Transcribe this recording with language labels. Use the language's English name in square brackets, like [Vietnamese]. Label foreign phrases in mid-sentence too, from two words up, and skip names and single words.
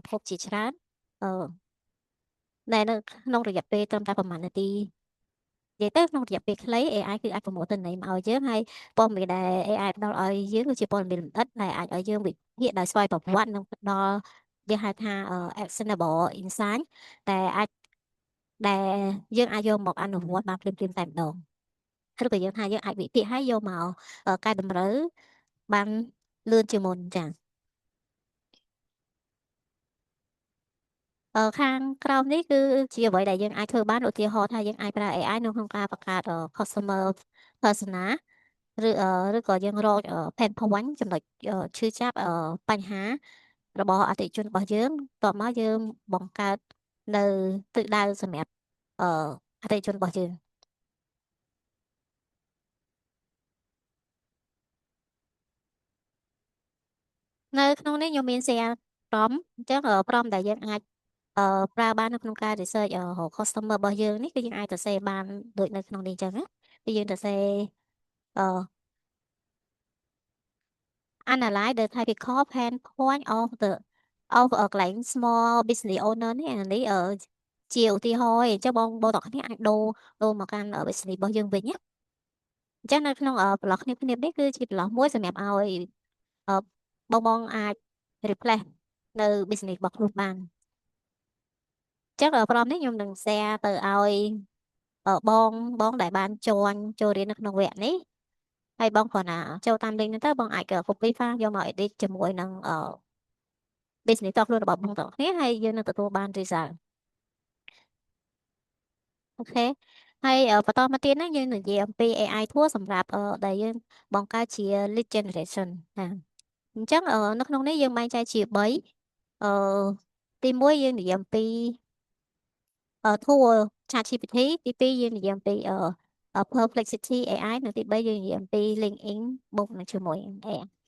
[Khmer] ភពជាច្រើនអឺដែលនៅក្នុងរយៈពេលត្រឹមតែប្រហែលនាទីនិយាយទៅក្នុងរយៈពេលខ្លី AI គឺអាចប្រមូលទិន្នន័យមកឲ្យយើងហើយព័ត៌មានដែល AI ផ្ដល់ឲ្យយើងគឺជាព័ត៌មានលម្អិតដែលអាចឲ្យយើងវិភាគដោយស្វ័យប្រវត្តិនិងផ្ដល់វាហៅថា [English] actionable insight [Khmer] តែអាចដែលយើងអាចយកមកអនុវត្តបានភ្លាមៗតែម្ដងឬក៏យើងថាយើងអាចវិភាគហើយយកមកកែតម្រូវបានលឿនជាងមុនចា៎ ខាងក្រោមនេះគឺជាអ្វីដែលយើងអាចធ្វើបានឧទាហរណ៍ថាយើងអាចប្រើ AI នៅក្នុងការបង្កើត [English] customer persona [Khmer] ឬឬក៏យើងរក [English] pain point [Khmer] ចំណុចឈឺចាប់បញ្ហារបស់អតិថិជនរបស់យើងតបមកយើងបង្កើតនៅទិសដៅសម្រាប់អឺអតិថិជនរបស់យើង នៅក្នុងនេះខ្ញុំមាន share ព្រមអញ្ចឹងព្រមដែលយើងអាចប្រើបាននៅក្នុងការ [English] research customer [Khmer] របស់យើងនេះគឺយើងអាចទៅសេបានដូចនៅក្នុងនេះអញ្ចឹងណាគឺយើងទៅសេអឺ [English] analyze the typical pain point of a client small business owner [Khmer] នេះអានេះជាឧទាហរណ៍ឯងអញ្ចឹងបងទាំងគ្នាអាច ដូរមកកាន់ business របស់យើងវិញណាអញ្ចឹងនៅក្នុងប្រឡោះគ្នានេះគឺជាប្រឡោះមួយសម្រាប់ឲ្យអឺបងអាច replace នៅ business របស់ខ្លួនបានអញ្ចឹងព្រមនេះខ្ញុំនឹង share ទៅឲ្យបងដែលបានចូលរៀននៅក្នុងវគ្គនេះហើយបងគ្រាន់តែចូលតាម link ហ្នឹងទៅបងអាច [English] copy file [Khmer] យកមក edit ជាមួយនឹងbusiness តខ្លួនរបស់បងទាំងអស់គ្នាហើយយើងនឹងទទួលបាន result អូខេហើយបន្តមកទៀតហ្នឹងយើងនិយាយអំពី [English] AI tool [Khmer] សម្រាប់ដែលយើងបង្កើតជា [English] lead generation [Khmer] ណាអញ្ចឹងនៅក្នុងនេះយើងបែងចែកជា3អឺទី1យើងនិយាយអំពីtool ChatGPT ទី2យើងនិយាយអំពីPerplexity AI និងទី3យើងនិយាយអំពី LinkedIn បូកនឹងជាមួយ AI